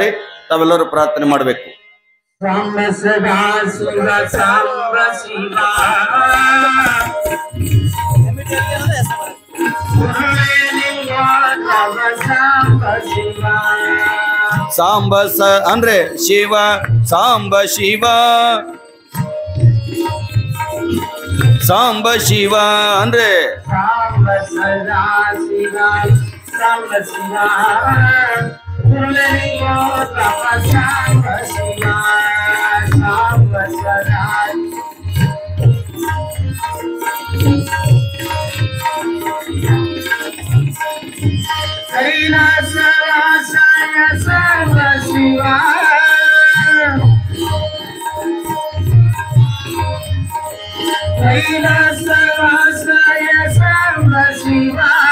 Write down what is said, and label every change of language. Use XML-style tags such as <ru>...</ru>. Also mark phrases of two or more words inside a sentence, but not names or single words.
<kn>ತಾವೆಲ್ಲರೂ ಪ್ರಾರ್ಥನೆ ಮಾಡಬೇಕು. ಸಾಂಬ ಅಂದ್ರೆ ಶಿವ, ಸಾಂಬ ಶಿವ, ಸಾಂಬ ಶಿವ ಅಂದ್ರೆ</kn> <sa>सदा शिवा सांब शिवा पुनरियो तप सांब शिवा सांब सदा कैलासवासाय सांब शिवा कैलासवासाय सांब शिवा</sa>